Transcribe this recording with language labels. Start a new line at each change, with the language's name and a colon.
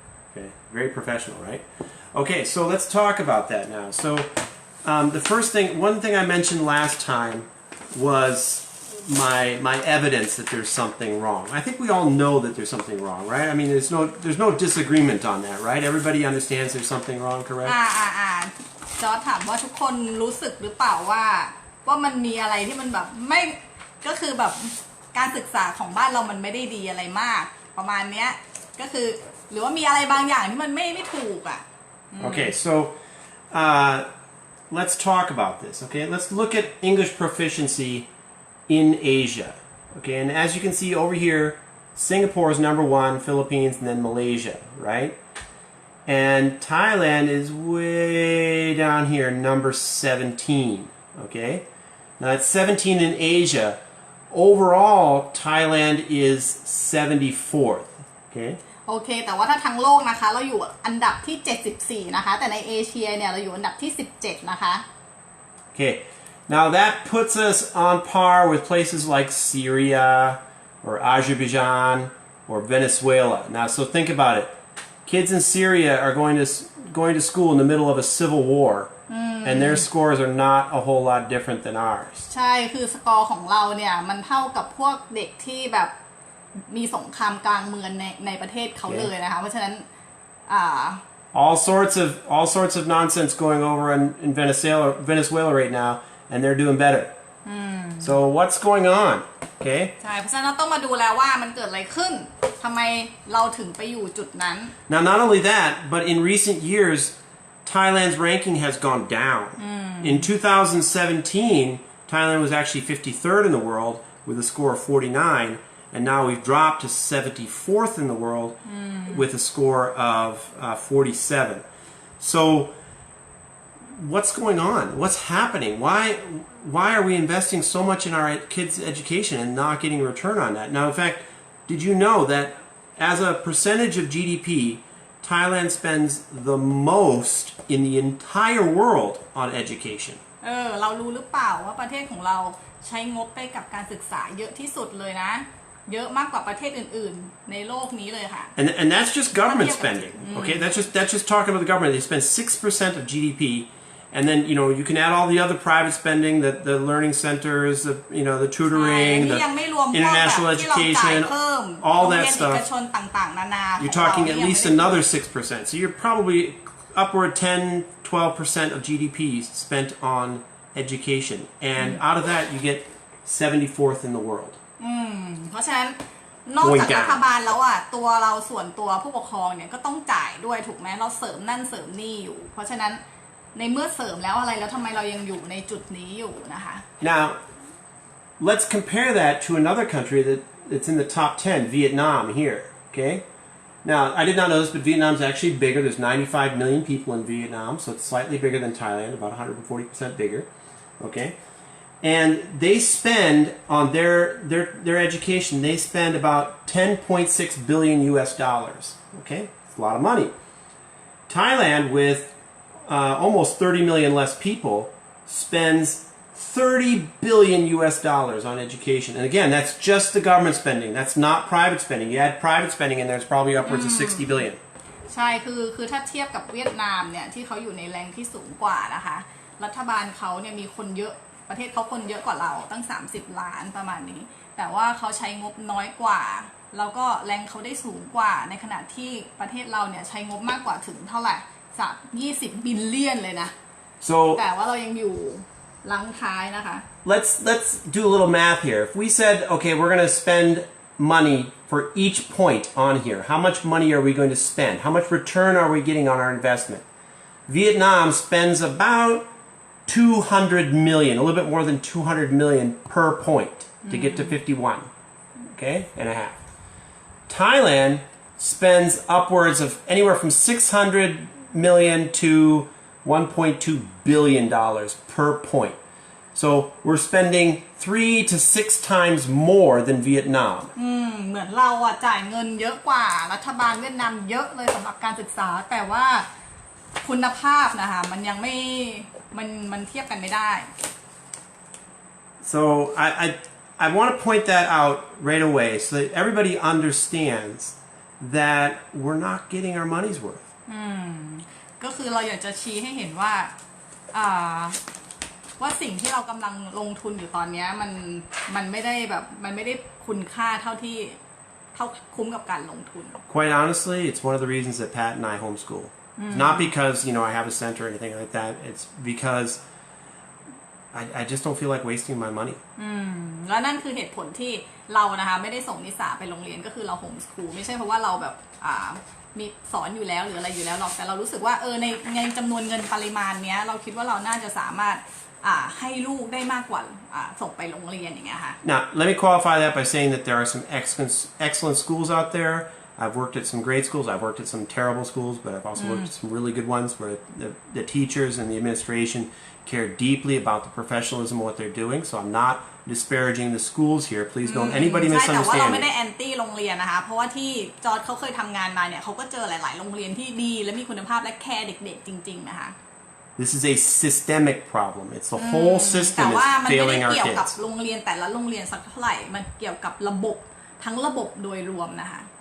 English: Okay, very professional, right? Okay, so let's talk about that now. So one thing I mentioned last time was my evidence that there's something wrong. I think we all know that there's something wrong, right? I mean, there's no disagreement on that, right? Everybody understands there's something wrong, correct?
Thai: จอร์จถามว่าทุกคนรู้สึกหรือเปล่าว่ามันมีอะไรที่มันแบบไม่ก็คือแบบการศึกษาของบ้านเรามันไม่ได้ดีอะไรมากประมาณเนี้ยก็คือหรือว่ามีอะไรบางอย่างที่มันไม่ถูกอ่ะ
English: Okay, so let's talk about this. Okay, let's look at English proficiency in Asia. Okay, and as you can see over here, Singapore is number 1, Philippines, and then Malaysia, right? And Thailand is way down here, number 17. Okay, now it's 17 in Asia. Overall, Thailand is 74th. Okay.
Thai: โอเคแต่ว่าถ้าทั้งโลกนะคะเราอยู่อันดับที่74นะคะแต่ในเอเชียเนี่ยเราอยู่อันดับที่17นะคะ
English: Okay, now that puts us on par with places like Syria or Azerbaijan or Venezuela. Now, so think about it. Kids in Syria are going to school in the middle of a civil war, and their scores are not a whole lot different than ours.
Thai: ใช่คือสกอร์ของเราเนี่ยมันเท่ากับพวกเด็กที่แบบมีสงครามกลางเมืองในประเทศเขาเลยนะคะเพราะฉะนั้น
English: all sorts of nonsense going over in Venezuela right now, and they're doing better. So what's going on? Okay.
Thai: ใช่เพราะฉะนั้นเราต้องมาดูแล้วว่ามันเกิดอะไรขึ้นทำไมเราถึงไปอยู่จุดนั้น
English: Now, not only that, but in recent years, Thailand's ranking has gone down. In 2017, Thailand was actually 53rd in the world with a score of 49. And now we've dropped to 74th in the world with a score of 47. So what's going on? What's happening? Why are we investing so much in our kids' education and not getting a return on that? Now, in fact, did you know that as a percentage of GDP, Thailand spends the most in the entire world on education?
Thai: เรารู้หรือเปล่าว่าประเทศของเราใช้งบไปกับการศึกษาเยอะที่สุดเลยนะเยอะมากกว่าประเทศอื่นๆในโลกนี้เลยค่ะ
English: And that's just government spending. Okay, that's just talking about the government. They spend 6% of GDP, and then you can add all the other private spending, the learning centers, the tutoring, the international education, all that stuff. You're talking at least another 6%. So you're probably upward 10-12% of GDP spent on education, and out of that you get 74th in the world.
Thai: เพราะฉะนั้นนอกจากรัฐบาลแล้วอ่ะตัวเราส่วนตัวผู้ปกครองเนี่ยก็ต้องจ่ายด้วยถูกไหมเราเสริมนั่นเสริมนี่อยู่เพราะฉะนั้นในเมื่อเสริมแล้วอะไรแล้วทำไมเรายังอยู่ในจุดนี้อยู่นะคะ
English: Now let's compare that to another country that's in the top 10, Vietnam here. Okay, now I did not know this, but Vietnam is actually bigger. There's 95 million people in Vietnam, so it's slightly bigger than Thailand, about 140% bigger. Okay. And they spend on their education, they spend about $10.6 billion US. Okay, it's a lot of money. Thailand, with almost 30 million less people, spends 30 billion US dollars on education. And again, that's just the government spending. That's not private spending. You add private spending in there, it's probably upwards of 60 billion.
Thai: ใช่คือถ้าเทียบกับเวียดนามเนี่ยที่เขาอยู่ในแรงที่สูงกว่านะคะรัฐบาลเขาเนี่ยมีคนเยอะประเทศเขาคนเยอะกว่าเราตั้ง30ล้านประมาณนี้แต่ว่าเขาใช้งบน้อยกว่าแล้วก็แรงเขาได้สูงกว่าในขณะที่ประเทศเราเนี่ยใช้งบมากกว่าถึงเท่าไหร่20 บิลเลียนเลยนะ
English: So
Thai: แต่ว่าเรายังอยู่ลังท้ายนะคะ
English: let's do a little math here. If we said, okay, we're going to spend money for each point on here. How much money are we going to spend? How much return are we getting on our investment? Vietnam spends about 200 million, a little bit more than 200 million per point to get to 51, okay, and a half. Thailand spends upwards of anywhere from 600 million to 1.2 billion dollars per point. So we're spending 3 to 6 times more than Vietnam.
Thai: เหมือนเราอะจ่ายเงินเยอะกว่ารัฐบาลเวียดนามเยอะเลยสำหรับการศึกษาแต่ว่าคุณภาพนะคะมันยังไม่มันเทียบกันไม่ได้
English: So I want to point that out right away so that everybody understands that we're not getting our money's worth.
Thai: ก็คือเราอยากจะชี้ให้เห็นว่าสิ่งที่เรากำลังลงทุนอยู่ตอนนี้มันไม่ได้แบบมันไม่ได้คุณค่าเท่าคุ้มกับการลงทุน
English: Quite honestly, it's one of the reasons that Pat and I homeschool. It's not because I have a center or anything like that. It's because I just don't feel like wasting my money.
Thai: แล้วนั่นคือเหตุผลที่เรานะคะไม่ได้ส่งนิสาไปโรงเรียนก็คือเราโฮมสคูลไม่ใช่เพราะว่าเราแบบมีสอนอยู่แล้วหรืออะไรอยู่แล้วหรอกแต่เรารู้สึกว่าในจำนวนเงินปริมาณเนี้ยเราคิดว่าเราน่าจะสามารถให้ลูกได้มากกว่าส่งไปโรงเรียนอย่างเงี้ยค่ะ
English: Now, let me qualify that by saying that there are some excellent schools out there. I've worked at some great schools. I've worked at some terrible schools, but I've also worked at some really good ones where the teachers and the administration care deeply about the professionalism of what they're doing. So I'm not disparaging the schools here. Please don't anybody
Thai: ใช่แต่ว่าเรา
English: misunderstand
Thai: ไม่ได้
English: me.
Thai: แอนตี้โรงเรียนนะคะเพราะว่าที่จอร์จเขาเคยทำงานมาเนี่ยเขาก็เจอหลายๆโรงเรียนที่ดีและมีคุณภาพและแคร์เด็กๆจริงๆนะคะ
English: This is a systemic problem. It's the whole
Thai: แต่
English: system
Thai: ว่า
English: is
Thai: มันไม่ได้
English: failing our
Thai: เกี่ยวกับ
English: kids.
Thai: โรงเรียนแต่ละโรงเรียนสักเท่าไหร่มันเกี่ยวกับระบบทั้งระบบโดยรวมนะคะ